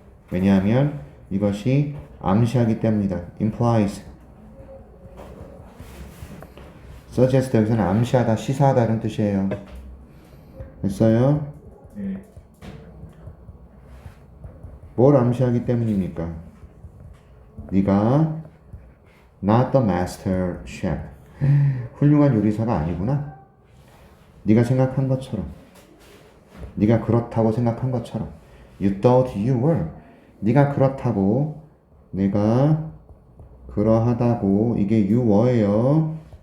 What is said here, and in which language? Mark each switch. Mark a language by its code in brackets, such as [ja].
[ko] 왜냐하면 이것이 암시하기 때문이다. [en] implies. [ko] suggest 여기서는 암시하다, 시사하다 이런 뜻이에요. 됐어요? 네. 뭘 암시하기 때문입니까? 네가 [en] not the master chef. [ko] 훌륭한 요리사가 아니구나. 네가 생각한 것처럼, 네가 그렇다고 생각한 것처럼. [en] You thought you were. [ko] 네가 그렇다고, 내가 그러하다고, 이게 [en] you were [ko] 예요.